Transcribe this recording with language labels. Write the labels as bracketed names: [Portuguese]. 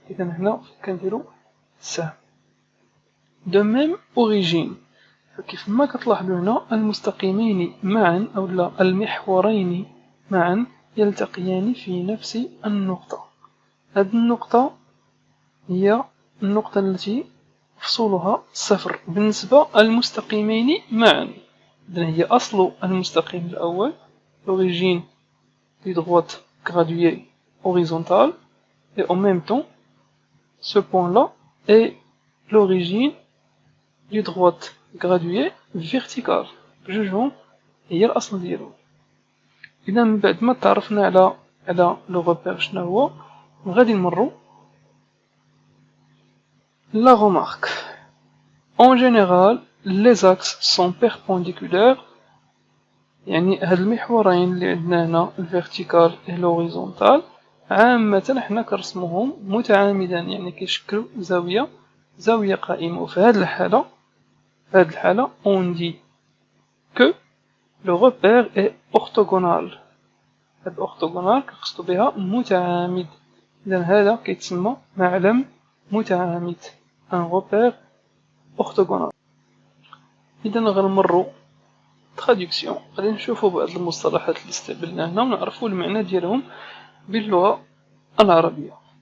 [Arabic] إذا هنا كنديرو سهم. [French] de même origine، [Arabic] فكيف ما كتلاحظوا هنا المستقيمين معا أو لا المحورين معا يلتقيان في نفس النقطة. هذه النقطة هي النقطة التي فصولها صفر بالنسبة للمستقيمين معا. إذن هي أصل المستقيم الأول، [French] l'origine du droite graduée horizontale, et en même temps ce point-là est l'origine du droite graduée verticale. [Arabic] بجوجهم هي الأصل ديالو. إذا من بعد ما تعرفنا على لو روبير شنو هو، غادي نمرو [French] la remarque. En général, les axes sont perpendiculaires، [Arabic] يعني هاد المحورين اللي عندنا هنا الفيرتيكال و الهوريزونتال عامة حنا كنرسموهم متعامدان، يعني كيشكلوا زاوية قائمة. وفي هاد الحالة [French] on dit que le repère est orthogonal. [Arabic] هاد orthogonal كنقصدو بها متعامد. إذا هذا كيتسمى معلم متعامد، [French] un repère orthogonal. [Arabic] إذا غنمرو traduction، غادي نشوفو بعض المصطلحات اللي استعملنا هنا ونعرفو المعنى ديالهم باللغة العربية.